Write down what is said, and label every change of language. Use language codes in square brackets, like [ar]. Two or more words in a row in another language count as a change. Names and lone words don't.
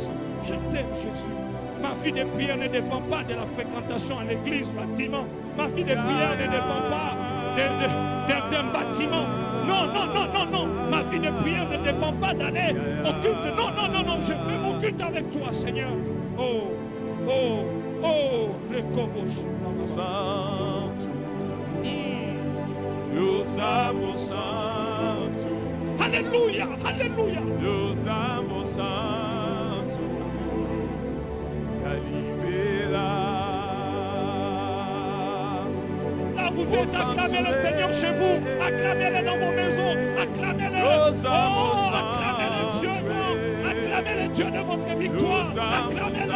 [fr] Je t'aime, Jésus. Ma vie de prière ne dépend pas de la fréquentation à l'église, bâtiment. Ma vie de prière ne dépend pas d'un bâtiment. Non, non, non, non, non. Ma vie de prière ne dépend pas d'aller au culte. Non, non, non, non. Je fais mon culte avec toi, Seigneur. Oh, oh. Oh, [pt] Santo, Deus amo Santo. [fr] Alléluia, alléluia. [pt] Deus amo Santo. [fr] Là vous êtes, acclamez le Seigneur chez vous, acclamez-le dans vos maisons, acclamez-le. Oh, acclamez le Dieu, acclamez le Dieu de votre victoire, acclamez-le.